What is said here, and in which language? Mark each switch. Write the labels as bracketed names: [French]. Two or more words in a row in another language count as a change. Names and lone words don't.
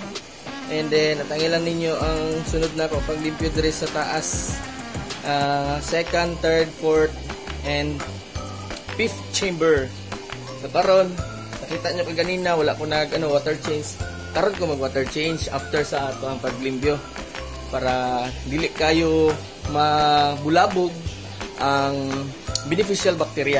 [Cebuano] And then natangilan ninyo ang sunod na ko paglimpyo diri sa taas, [English] second, third, fourth, and fifth chamber. [Cebuano] So karon, nakita nyo kanina wala ko nag [English] water change. [Cebuano] Karon ko mag [English] water change [Cebuano] after sa ato ang paglimpyo para dili kayo mabulabog ang [English] beneficial bacteria.